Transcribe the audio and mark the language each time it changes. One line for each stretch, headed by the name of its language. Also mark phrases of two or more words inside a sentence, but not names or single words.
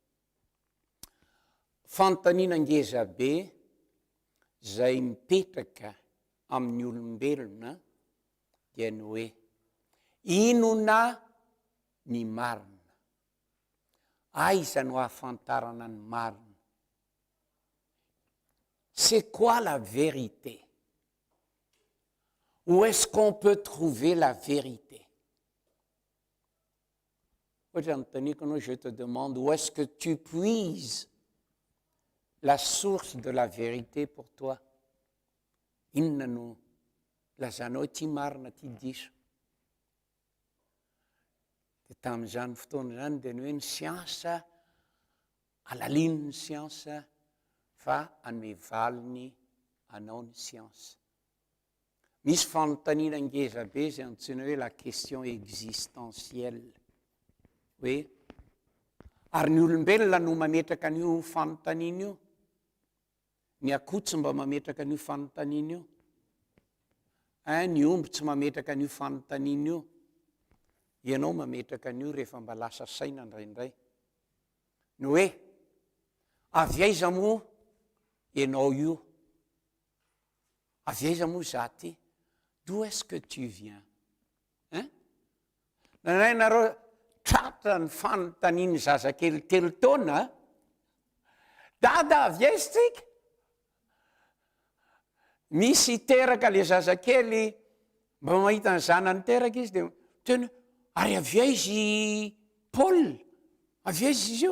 Malagasy: fanontaniana ngeza be zay mipetraka amin'ny olombelona dia ny hoe inona ny marina, aiza no ahafantarana ny marina.
French: C'est quoi la vérité? Où est-ce qu'on peut trouver la vérité? Je te demande, où est-ce que tu puises la source de la vérité pour toi?
Malagasy: Inona no lazanao ty marina ty diso. Dia tamin'izany fotoana zany dia ny hoe ny siansa, alaliany ny siansa fa anome valiny anao ny siansa. Misy fanontaniana ngeza be izay antsoina hoe
French: la question existentielle.
Malagasy: Hoe ary ny olombelona no mametraka an'io fanontaniana io, ny akoho tsy mba mametraka an'io fanontaniana io, ny omby tsy mametraka an'io fanontaniana io, ianao mametraka an'io rehefa mba lasa saina indraindray. Ny hoe avy aiza moa ianao io, avy aiza moa za ty,
French: d'où est-ce que tu viens?
Malagasy: Nanareo tratra ny fanontaniany zazakely 3 taona, dada avy aiza tsika? Misy teraka le zazakely, mba mahita ny zanany teraka izy dia teny, ary avy aizy Paul, avy aiza izy io?